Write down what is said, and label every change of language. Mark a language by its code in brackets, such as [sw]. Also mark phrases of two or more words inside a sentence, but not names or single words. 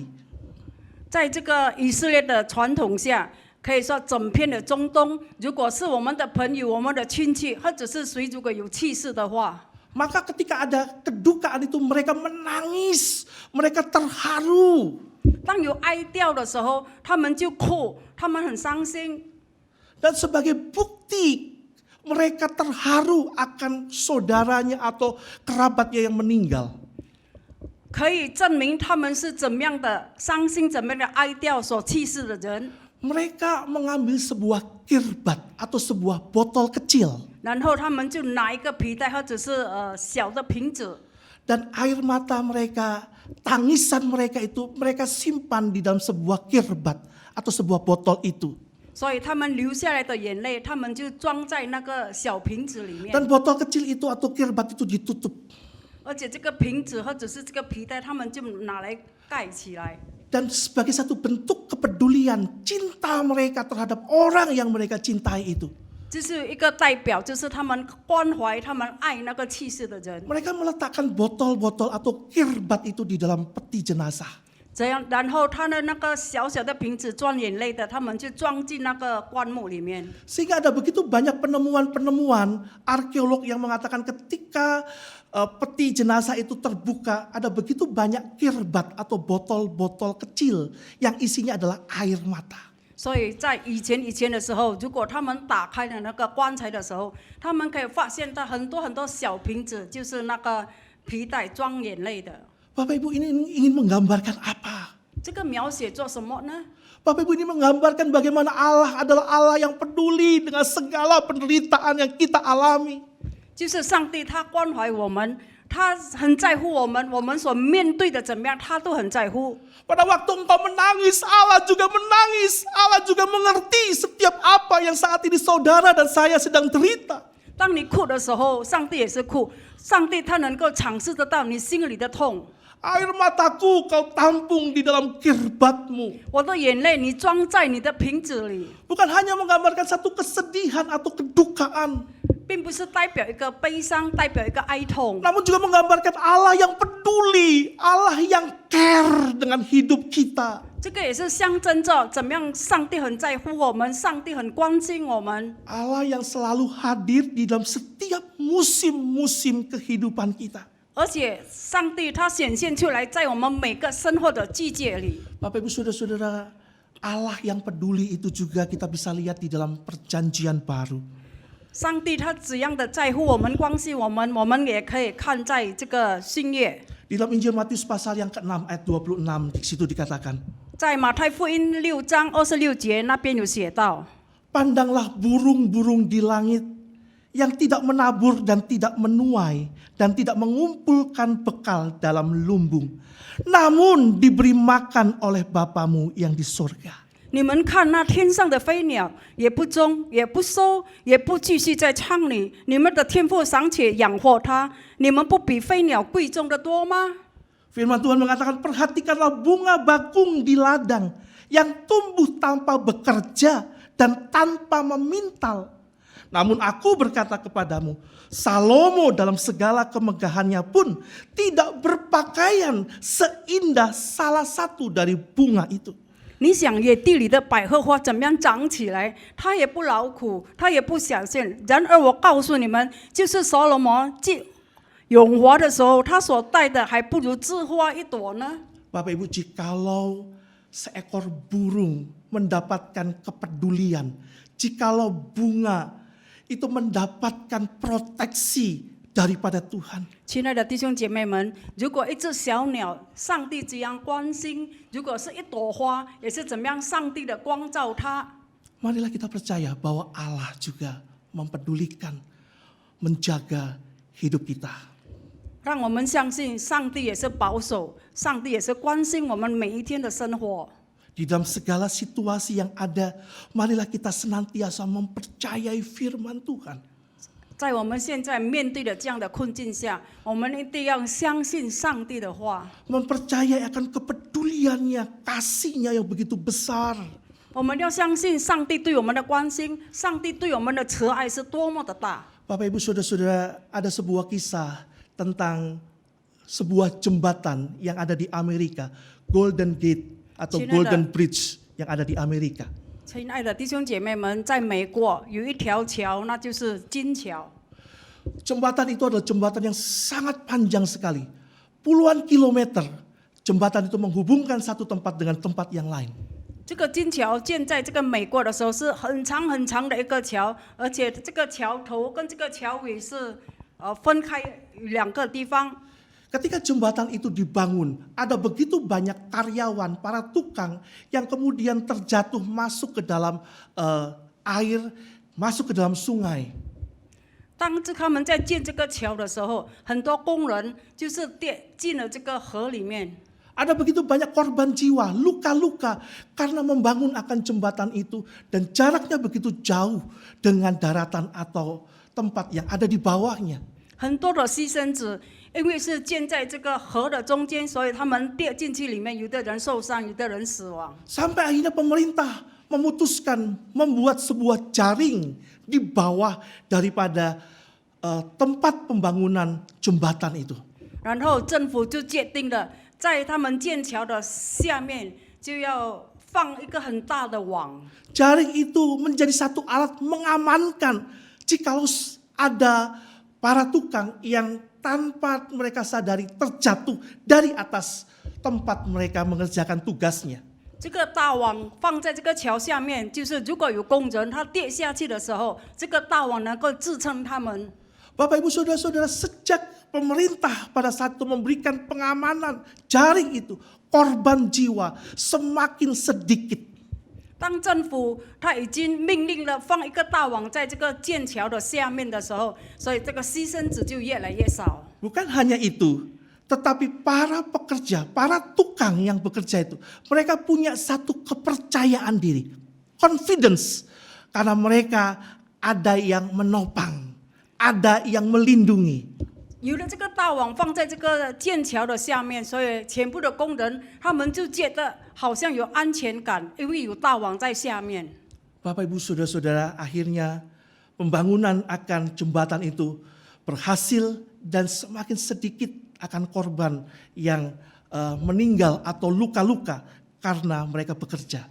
[zh] 在这个以色列的传统下，可以说整片的中东，如果是我们的朋友、我们的亲戚，或者是谁如果有去世的话， [id] maka ketika ada kedukaan itu mereka menangis, mereka terharu. [zh] 当有哀悼的时候，他们就哭，他们很伤心。 [id] Dan sebagai bukti mereka terharu akan saudaranya atau kerabatnya yang meninggal. [zh] 可以证明他们是怎么样的伤心、怎么样的哀悼所去世的人。 [id] Mereka mengambil sebuah kirbat atau sebuah botol kecil. [zh] 然后他们就拿一个皮带或者是小的瓶子， [id] Dan air mata mereka, tangisan mereka itu mereka simpan di dalam sebuah kirbat atau sebuah botol itu. [zh] 所以他们流下来的眼泪，他们就装在那个小瓶子里面。 [id] Dan botol kecil itu atau kirbat itu ditutup. [zh] 而且这个瓶子或者是这个皮带，他们就拿来盖起来。 [id] Dan sebagai satu bentuk kepedulian, cinta mereka terhadap orang yang mereka cintai itu. [zh] 就是一个代表，就是他们关怀、他们爱那个去世的人。 [id] Mereka meletakkan botol-botol atau kirbat itu di dalam peti jenazah. [zh] 这样，然后他的那个小小的瓶子装眼泪的，他们就装进那个棺木里面。 [id] Sehingga ada begitu banyak penemuan-penemuan arkeolog yang mengatakan ketika peti jenazah itu terbuka, ada begitu banyak kirbat atau botol-botol kecil yang isinya adalah air mata. [zh] 所以在以前的时候，如果他们打开了那个棺材的时候，他们可以发现到很多小瓶子，就是那个皮带装眼泪的。 [id] Bapak Ibu ini ingin menggambarkan apa? [zh] 这个描写做什么呢？ [id] Bapak Ibu ini menggambarkan bagaimana Allah adalah Allah yang peduli dengan segala penderitaan yang kita alami. [zh] 就是上帝他关怀我们，他很在乎我们，我们所面对的怎么样，他都很在乎。 [id] Pada waktu engkau menangis, Allah juga menangis. Allah juga mengerti setiap apa yang saat ini saudara dan saya sedang derita. [zh] 当你哭的时候，上帝也是哭，上帝他能够尝试得到你心里的痛。 [id] Air mataku kau tampung di dalam kirbatmu. [zh] 我的眼泪你装在你的瓶子里， [id] Bukan hanya menggambarkan satu kesedihan atau kedukaan. [zh] 并不是代表一个悲伤，代表一个哀痛， [id] Namun juga menggambarkan Allah yang peduli. Allah yang care dengan hidup kita. [zh] 这个也是象征着怎么样上帝很在乎我们，上帝很关心我们。 [id] Allah yang selalu hadir di dalam setiap musim-musim kehidupan kita. [zh] 而且上帝他显现出来，在我们每个生活的季节里。 [id] Bapak Ibu Saudara-saudara, Allah yang peduli itu juga kita bisa lihat di dalam perjanjian baru. [zh] 上帝他怎样的在乎我们、关心我们，我们也可以看在这个新约， [id] Di dalam Injil Matius pasal yang ke-6 ayat 26 di situ dikatakan, [zh] 在马太福音6章26节那边有写到。 [id] Pandanglah burung-burung di langit yang tidak menabur dan tidak menuai dan tidak mengumpulkan bekal dalam lumbung, namun diberi makan oleh Bapamu yang di surga. [zh] 你们看那天上的飞鸟，也不种，也不收，也不继续在仓里，你们的天父尚且养活它，你们不比飞鸟贵重的多吗？ [id] Firman Tuhan mengatakan, perhatikanlah bunga bakung di ladang yang tumbuh tanpa bekerja dan tanpa memintal. Namun aku berkata kepadamu, Salomo dalam segala kemegahannya pun tidak berpakaian seindah salah satu dari bunga itu. [zh] 你想野地里的百合花怎么样长起来？它也不劳苦，它也不想现。然而我告诉你们，就是所罗门永活的时候，他所戴的还不如枝花一朵呢。 [id] Bapak Ibu, jikalau seekor burung mendapatkan kepedulian, jikalau bunga itu mendapatkan proteksi daripada Tuhan. [zh] 亲爱的弟兄姐妹们，如果一只小鸟，上帝这样关心；如果是一朵花，也是怎么样上帝的光照它。 [id] Marilah kita percaya bahwa Allah juga mempedulikan, menjaga hidup kita. [zh] 让我们相信，上帝也是保守，上帝也是关心我们每一天的生活。 [id] Di dalam segala situasi yang ada, marilah kita senantiasa mempercayai firman Tuhan. [zh] 在我们现在面对的这样的困境下，我们一定要相信上帝的话。 [id] Mempercayai akan kepeduliannya, kasihnya yang begitu besar. [zh] 我们要相信上帝对我们的关心，上帝对我们的慈爱是多么的大。 [id] Bapak Ibu Saudara-saudara, ada sebuah kisah tentang sebuah jembatan yang ada di Amerika, Golden Gate atau Golden Bridge yang ada di Amerika. [zh] 亲爱的弟兄姐妹们，在美国有一条桥，那就是金桥。 [id] Jembatan itu adalah jembatan yang sangat panjang sekali. Puluhan kilometer jembatan itu menghubungkan satu tempat dengan tempat yang lain. [zh] 这个金桥建在这个美国的时候是很长很长的一个桥，而且这个桥头跟这个桥尾是分开两个地方。 [id] Ketika jembatan itu dibangun, ada begitu banyak karyawan, para tukang yang kemudian terjatuh masuk ke dalam air, masuk ke dalam sungai. [zh] 当他们在建这个桥的时候，很多工人就是跌进了这个河里面。 [id] Ada begitu banyak korban jiwa, luka-luka karena membangun akan jembatan itu dan jaraknya begitu jauh dengan daratan atau tempat yang ada di bawahnya. [zh] 很多的牺牲者，因为是建在这个河的中间，所以他们跌进去里面，有的人受伤，有的人死亡。 [id] Sampai akhirnya pemerintah memutuskan membuat sebuah jaring di bawah daripada tempat pembangunan jembatan itu. [zh] 然后政府就决定了，在他们建桥的下面就要放一个很大的网。 [id] Jaring itu menjadi satu alat mengamankan jikalau ada para tukang yang tanpa mereka sadari terjatuh dari atas tempat mereka mengerjakan tugasnya. [zh] 这个大网放在这个桥下面，就是如果有工人他跌下去的时候，这个大网能够支撑他们。 [id] Bapak Ibu Saudara-saudara, sejak pemerintah pada saat itu memberikan pengamanan jaring itu, korban jiwa semakin sedikit. [zh] 当政府他已经命令了放一个大网在这个剑桥的下面的时候，所以这个牺牲者就越来越少。 [id] Bukan hanya itu, tetapi para pekerja, para tukang yang bekerja itu, mereka punya satu kepercayaan diri, confidence, karena mereka ada yang menopang, ada yang melindungi. [zh] 有了这个大网放在这个剑桥的下面，所以全部的工人他们就觉得好像有安全感，因为有大网在下面。 [id] Bapak Ibu Saudara-saudara, akhirnya pembangunan akan jembatan itu berhasil dan semakin sedikit akan korban yang meninggal atau luka-luka karena mereka bekerja.